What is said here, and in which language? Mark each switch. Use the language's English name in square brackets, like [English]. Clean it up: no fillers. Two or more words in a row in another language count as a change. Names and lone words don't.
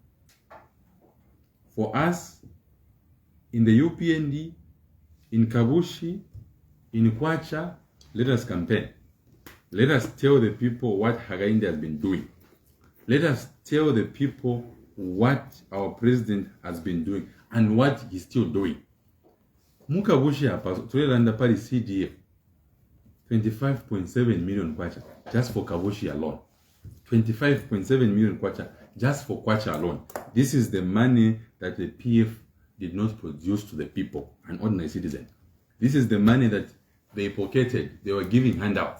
[English] For us, in the UPND, in Kabushi, in Kwacha, let us campaign. Let us tell the people what Hakainde has been doing. Let us tell the people what our president has been doing and what he's still doing. [Bemba] Mukabushi hapa tulilanda pali CDF 25.7 [English] million kwacha just for Kabushi alone. 25.7 million kwacha just for Kwacha alone. This is the money that the PF did not produce to the people, an ordinary citizen. This is the money that they pocketed. They were giving handouts.